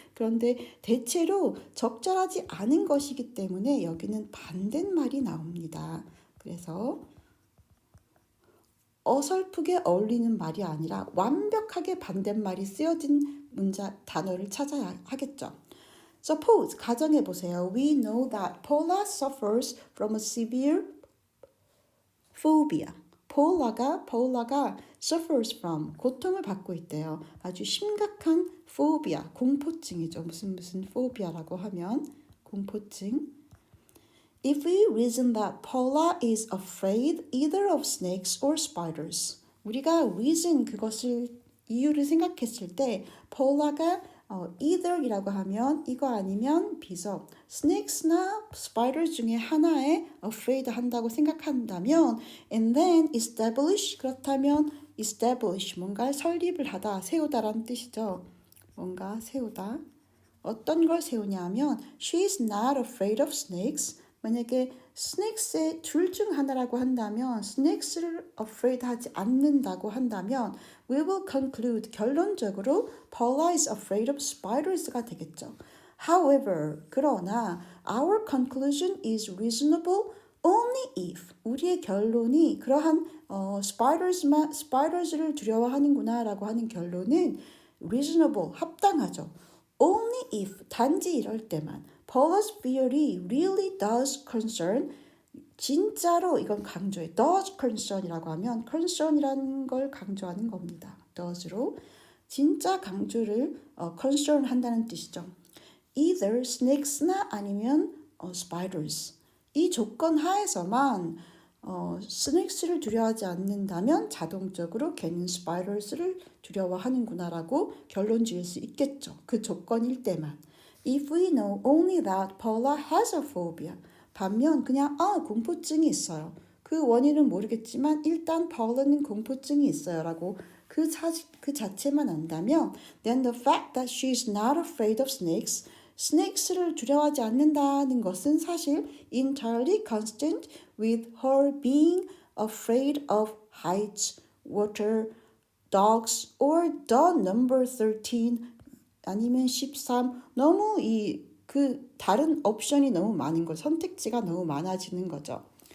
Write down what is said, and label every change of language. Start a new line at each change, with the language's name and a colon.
Korean: 그런데 대체로 적절하지 않은 것이기 때문에 여기는 반대말이 나옵니다. 그래서 어설프게 어울리는 말이 아니라 완벽하게 반대말이 쓰여진 단어를 찾아야 하겠죠. Suppose, 가정해 보세요.
English: We know that Paula suffers from a severe phobia.
Korean: Paula가 suffers from, 고통을 받고 있대요. 아주 심각한 phobia, 공포증이죠. 무슨 phobia라고 하면 공포증.
English: If we reason that Paula is afraid either of snakes or spiders.
Korean: 우리가 reason 그것을 이유를 생각했을 때 Paula가 either이라고 하면 이거 아니면 비서 snakes나 spiders 중에 하나에 afraid 한다고 생각한다면
English: and then establish
Korean: 그렇다면 establish 뭔가 설립을 하다 세우다라는 뜻이죠. 뭔가 세우다. 어떤 걸 세우냐면
English: she's not afraid of snakes.
Korean: 만약에 snakes의 둘 중 하나라고 한다면 snakes를 afraid 하지 않는다고 한다면
English: we will conclude
Korean: 결론적으로
English: Paula is afraid of spiders
Korean: 가 되겠죠.
English: However, 그러나 our conclusion is reasonable only if
Korean: 우리의 결론이 그러한 spiders를 두려워하는구나 라고 하는 결론은 reasonable, 합당하죠.
English: Only if,
Korean: 단지 이럴 때만
English: Paula's fear이 really does concern,
Korean: 진짜로 이건 강조해. does concern이라고 하면 concern이라는 걸 강조하는 겁니다. does로 진짜 강조를 concern 한다는 뜻이죠. either snakes나 아니면 spiders. 이 조건 하에서만 snakes를 두려워하지 않는다면 자동적으로 걔는 spiders를 두려워하는구나라고 결론 지을 수 있겠죠. 그 조건일 때만.
English: If we know only that Paula has a phobia.
Korean: 반면 그냥 공포증이 있어요. 그 원인은 모르겠지만 일단 Paula는 공포증이 있어요라고 그 자체만 안다면
English: then the fact that she is not afraid of snakes
Korean: snakes를 두려워하지 않는다는 것은 사실
English: entirely consistent with her being afraid of heights, water, dogs, or the number 13
Korean: 아니면 13 너무 그 다른 옵션이 너무 많은 거 선택지가 너무 많아지는 거죠.